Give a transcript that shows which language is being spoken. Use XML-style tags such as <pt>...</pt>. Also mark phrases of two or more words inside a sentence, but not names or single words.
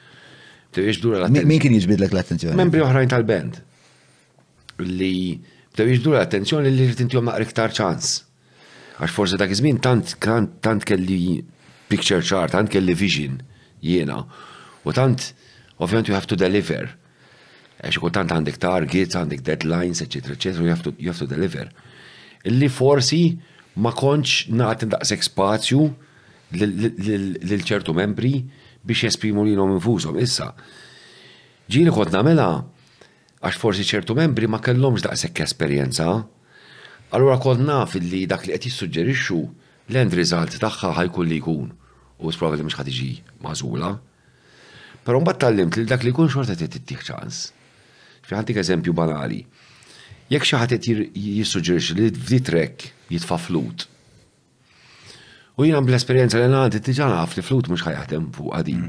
<mt>Min kien jiġbidlek l-attenzjoni? Membri oħrajn tal-band li bdew jiġbdu l-attenzjoni li rrid intihom naqra iktar ċans. Għax forsi dak iż-żmien tant kelli</mt> <en>picture chart,</en> <mt>tant kelli vision jiena. U tant ovvjament</mt> <en>you have to deliver.</en> <mt>Għax ikun tant għandek targets, għandek deadlines, eċetera, eċetera,</mt> <en>you have to deliver.</en> <mt>Illi forsi ma kontx nagħti daqshekk spazju lil ċertu membri biex jesprimu lilhom infushom. Issa, ġieli kont nagħmilha għax forsi ċertu membri ma kellhomx daqshekk esperjenza, allura kont naf li dak li qed jissuġġerixxu l-</mt> <en>end result</en> <mt>tagħha ħajkun li jkun u probably mhux ħad tiġi magħżula. Però mbagħad tallimt li dak li jkun xorta qed tittieħ ċans. Ħantik eżempju banali. Jekk xi ħadd qed jissuġġerixxi li f'di track jitfa' flut. U jiena bl-esperjenza li għandi diġà naf li flut mhux ħajaħdem fuq għadin.</mt>